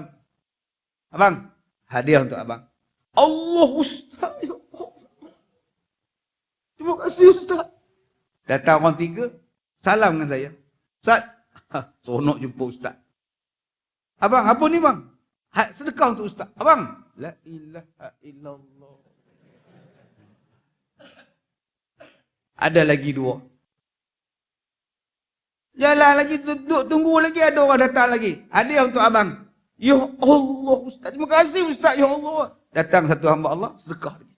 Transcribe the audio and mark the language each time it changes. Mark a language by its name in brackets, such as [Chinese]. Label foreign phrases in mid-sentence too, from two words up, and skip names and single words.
[Malay] Abang, hadiah untuk abang. Allah Ustaz. [Arabic] يا الله. [Malay] Terima kasih Ustaz. Datang orang 3. Salam dengan saya. Ustaz. Seronok jumpa Ustaz. Abang, apa ni bang? Sedekah untuk Ustaz. Abang. [Arabic] لا إله إلا الله. [Malay] Ada lagi 2. Jalan lagi, duduk tunggu lagi, ada orang datang lagi. Hadiah untuk abang. [Arabic] يا الله [Malay] Ustaz. Terima kasih Ustaz. [Arabic] يا الله. [Malay] Datang satu hamba Allah, sedekah lagi.